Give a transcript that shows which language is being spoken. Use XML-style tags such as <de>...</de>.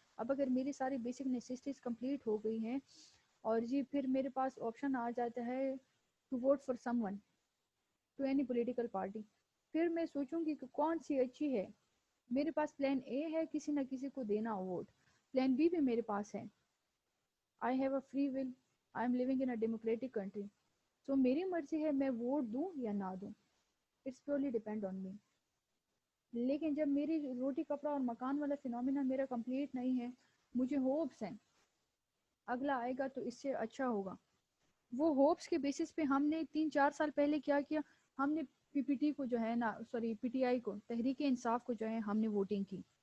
<ur>اب اگر میری ساری بیسک نیسیسٹیز کمپلیٹ ہو گئی ہیں اور جی پھر میرے پاس آپشن آ جاتا ہے</ur> <en>to vote for someone, to any political party,</en> <ur>پھر میں سوچوں گی کہ کون سی اچھی ہے. میرے پاس پلان اے ہے کسی نہ کسی کو دینا ووٹ، پلان بی بھی میرے پاس ہے.</ur> <en>I have a free will. I am living in a democratic country.</en> <ur>So میری مرضی ہے میں ووٹ دوں یا نہ دوں.</ur> <en>It's purely depend on me.</en> <ur>لیکن جب میری روٹی کپڑا اور مکان والا فینومینا میرا کمپلیٹ نہیں ہے، مجھے ہوپس ہیں اگلا آئے گا تو اس سے اچھا ہوگا. وہ ہوپس کے بیسس پہ ہم نے 3-4 سال پہلے کیا ہم نے پی پی ٹی کو جو ہے نا پی ٹی آئی کو، تحریک انصاف کو جو ہے ہم نے ووٹنگ کی.</ur>